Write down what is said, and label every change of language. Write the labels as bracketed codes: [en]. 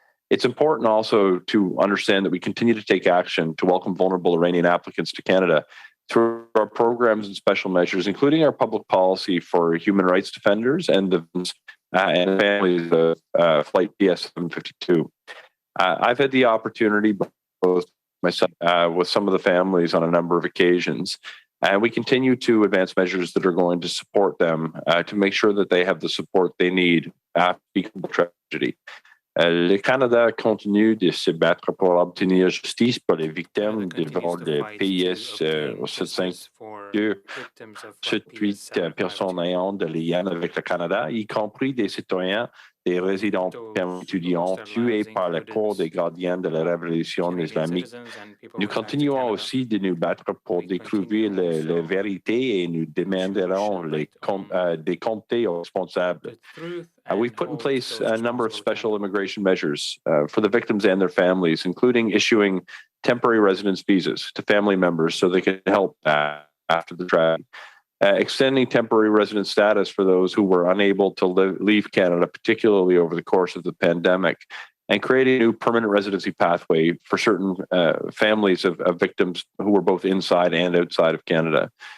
[en] It's important also to understand that we continue to take action to welcome vulnerable Iranian applicants to Canada through our programs and special measures, including our public policy for human rights defenders and the and families of Flight DS-752. I've had the opportunity, both myself with some of the families on a number of occasions, and we continue to advance measures that are going to support them to make sure that they have the support they need after the tragedy. [fr] Le Canada continue de se battre pour obtenir justice pour les victimes du vol de PS 752, 78 personnes ayant de liens avec le Canada, y compris des citoyens, des résidents étudiants tués par le corps des gardiens de la Révolution islamique. Nous continuons aussi de nous battre pour découvrir la vérité et nous demanderons des comptes aux responsables. [en] We've put in place a number of special immigration measures for the victims and their families, including issuing temporary residence visas to family members so they can help after the tragedy. Extending temporary resident status for those who were unable to leave Canada, particularly over the course of the pandemic, and creating a new permanent residency pathway for certain families of victims who were both inside and outside of Canada.